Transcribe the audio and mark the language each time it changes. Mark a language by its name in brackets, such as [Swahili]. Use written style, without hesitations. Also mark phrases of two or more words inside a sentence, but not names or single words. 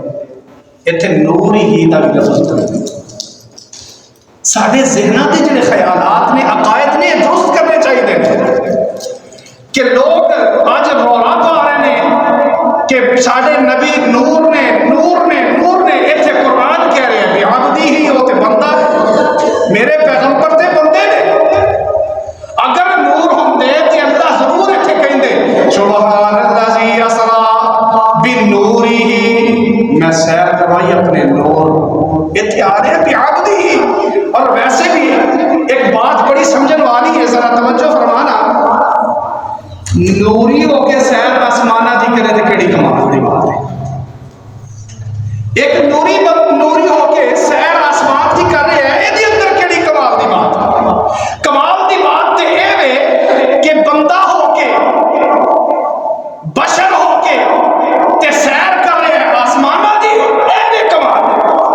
[Punjabi] اتنے نور ہی دا لفظ کرتے سارے ذہناں دے جڑے خیالات نے عقائد نے درست کرنے چاہیے کہ لوگ اج رولا پا رہے ہیں کہ ساڈے نبی نور نے نور نے نور نے، اتنے قرآن کہہ رہے ہیں بعبدہ ہی، وہ تے بندہ ہے، میرے پیغمبر تے بندے نے۔ اگر نور ہوندے تے اللہ ضرور اتنے کہندے [Arabic] سبحان الذی اسری بنورہ، [Punjabi] میں سیر کروائی اپنے نور، اتنے آ رہے ہیں بعبدہ ہی۔ اور ویسے بھی ایک بات بڑی سمجھن والی ہے، ذرا توجہ فرمانا، نوری ہو کے سیر آسمانہ دی کرے تے کیڑی کمال دی بات ہے۔ ایک نوری ہو کے سیر آسمان دی کر رہے ہیں، یہ اندر کیڑی کمال دی بات ہے؟ کمال دی بات تے اے وے کہ بندہ ہو کے بشر ہو کے تے سیر کر رہے ہیں آسمانہ دی، اے کمال ہے۔